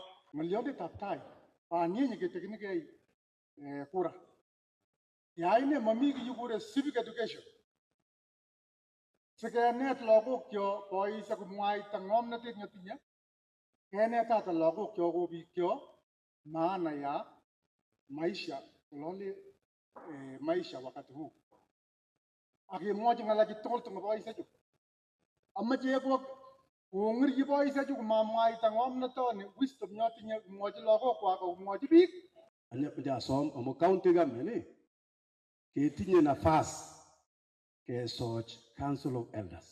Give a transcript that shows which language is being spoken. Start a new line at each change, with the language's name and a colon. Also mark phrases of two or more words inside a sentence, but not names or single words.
Kalenjin: Ng'oliondetab tai banyenye ketekinigei kura. Yaine momi kiy kikure
English: civic education.
Kalenjin: Sikenet lagokyok bois ak komwaita ng'omnotet netinye, kenetate lagokyok kobikyok
Swahili: maana ya maisha
Kalenjin: olole
Swahili: maisha wakati huu.
Kalenjin: Akimwochi ng'alechu tugul tingo boisiechu. Amache kong'irchi boisiechu komamwaita ng'omnotoni wisdom neotinye komwochi lagokwak komwochi biik. Asom amu
English: county government
Kalenjin: ketinye nafas kesoch Council of Elders.